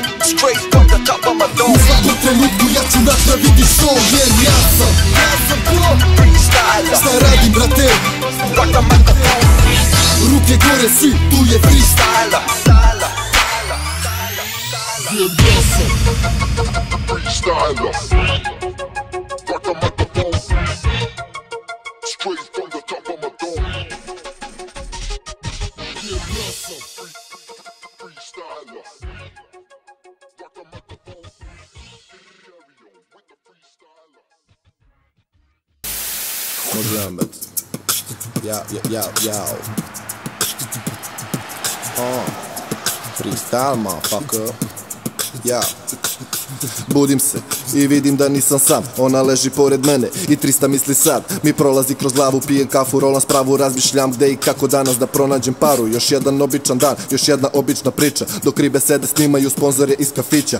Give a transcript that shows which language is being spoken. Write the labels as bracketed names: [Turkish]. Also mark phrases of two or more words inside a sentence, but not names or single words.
[Serbian] U svakom trenutku ja ću napraviti show. Jer ja sam ko? Šta radim brate? Ruke gore svi, tu je freestyle. Jer ja sam freestyler. [English] Like a microphone, straight from the top of my dome. [Serbian] Jer ja sam freestyler. [English] Like a microphone, stereo with the freestyler. [Serbian] Mohamed, ja. [English] Freestyle, motherfucker. [Serbian] Ja. Budim se i vidim da nisam sam. Ona leži pored mene i 300 misli sad mi prolazi kroz glavu. Pijem kafu, rolam spravu, razmišljam gde i kako danas da pronađem paru. Još jedan običan dan, još jedna obična priča. Dok ribe sede snimaju sponzore iz kafića.